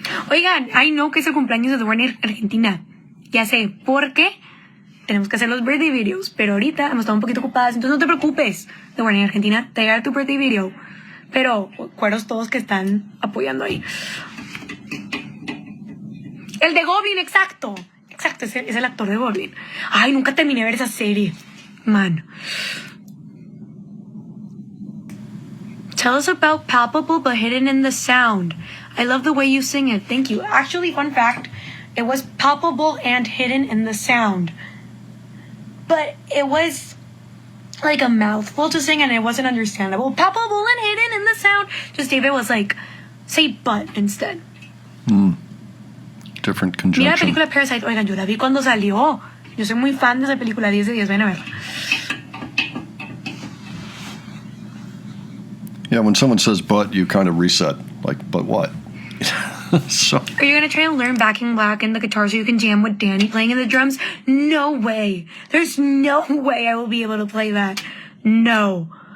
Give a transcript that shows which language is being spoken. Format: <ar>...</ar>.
<es>Oigan,</es> <en>I know</en> <es>que es el cumpleaños de The Warner Argentina, ya sé, porque tenemos que hacer los birthday videos, pero ahorita hemos estado un poquito ocupadas, entonces no te preocupes, The Warner Argentina, te llega tu birthday video, pero cueros todos que están apoyando ahí. El de Goblin, exacto, es el actor de Goblin. Ay, nunca terminé de ver esa serie, man.</es> <en>Tell us about Palpable but Hidden in the Sound. I love the way you sing it. Thank you. Actually, fun fact, it was palpable and hidden in the sound. But it was like a mouthful to sing and it wasn't understandable. Palpable and hidden in the sound. Just David was like, say but instead. Different</en> <es>Mira la</es> <en>conjunction.</en> <es>película Parasite. Oigan, yo la vi cuando salió. Yo soy muy fan de esa película, 10 de 10. Ven a verla.</es> <en>Yeah, when someone says but, you kind of reset. Like, but what? So, Are you gonna try and learn Backing Black and the guitar so you can jam with Danny playing in the drums? No way. There's no way I will be able to play that. No.</en>